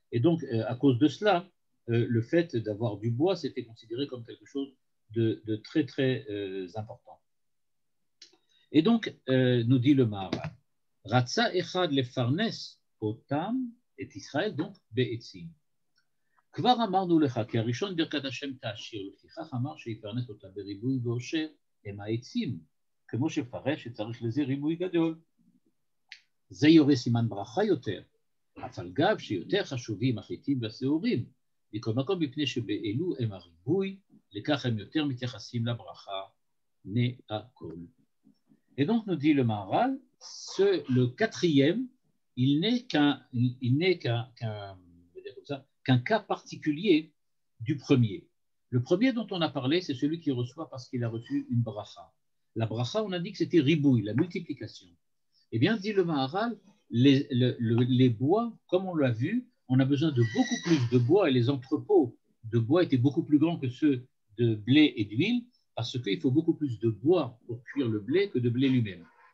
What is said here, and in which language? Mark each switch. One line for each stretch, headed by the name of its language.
French: Et donc, à cause de cela, le fait d'avoir du bois, c'était considéré comme quelque chose de très, très important. Et donc, nous dit le Maharal,
Hebrew: Ratsa echad lefarnes otam et Israël,
French: donc be'etzim.
Hebrew: כבר אמרנו לך, כי הראשון ברכת השם תעשיר, לפיכך אמר שיפרנס אותה בריבוי ועושר, הם העצים, כמו שפרש שצריך לזה ריבוי גדול. זה יורה סימן ברכה יותר, אף על גב שיותר חשובים החיטים והשעורים, מכל מקום מפני שבאלו הם הריבוי, לכך הם יותר מתייחסים לברכה מהכל.
French: Et donc nous dit le Maharal, le quatrième, il n'est qu'un cas particulier du premier. Le premier dont on a parlé, c'est celui qui reçoit parce qu'il a reçu une bracha. La bracha, on a dit que c'était ribouille, la multiplication. Eh bien, dit le Maharal, les bois, comme on l'a vu, on a besoin de beaucoup plus de bois et les entrepôts de bois étaient beaucoup plus grands que ceux de blé et d'huile parce qu'il faut beaucoup plus de bois pour cuire le blé que de blé lui-même.